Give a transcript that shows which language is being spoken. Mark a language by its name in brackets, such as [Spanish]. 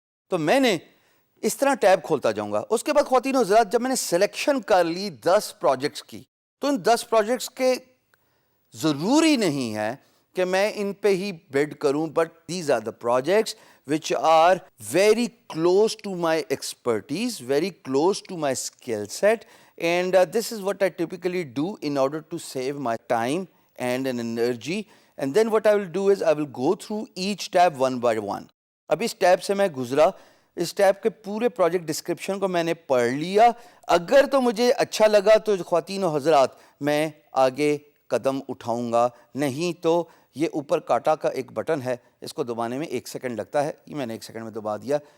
[Urdu] تو میں نے اس طرح ٹیب کھولتا جاؤں گا. اس کے بعد خواتین و حضرات جب میں نے سلیکشن کر لی 10 پروجیکٹس کی تو ان 10 پروجیکٹس کے ضروری نہیں ہے کہ میں ان پہ ہی بڈ کروں, [English] But these are the projects which are very close to my expertise, very close to my skill set, and this is what I typically do in order to save my time and an energy. And then what I will do is I will go through each tab one by one. [Urdu] اب اس tab سے میں گزرا, اس tab کے پورے project description کو میں نے پڑھ لیا. اگر تو مجھے اچھا لگا تو خواتین و حضرات میں آگے قدم اٹھاؤں گا, نہیں تو یہ اوپر کاٹا کا ایک بٹن ہے, اس کو دبانے میں 1 سیکنڈ لگتا ہے, یہ میں نے 1 سیکنڈ میں دبا دیا.